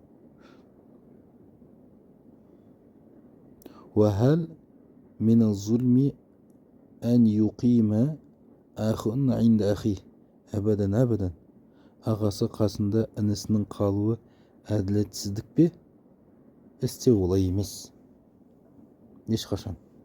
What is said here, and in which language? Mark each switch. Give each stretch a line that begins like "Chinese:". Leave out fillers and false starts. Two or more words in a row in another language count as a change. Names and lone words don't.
Arabic: وهل من الظلم أن يقيم أخ عند أخيه أبدا.
Kazakh: Ағасы қасында інісінің қалуы әділетсіздік пе? Істе олай емес ешқашан.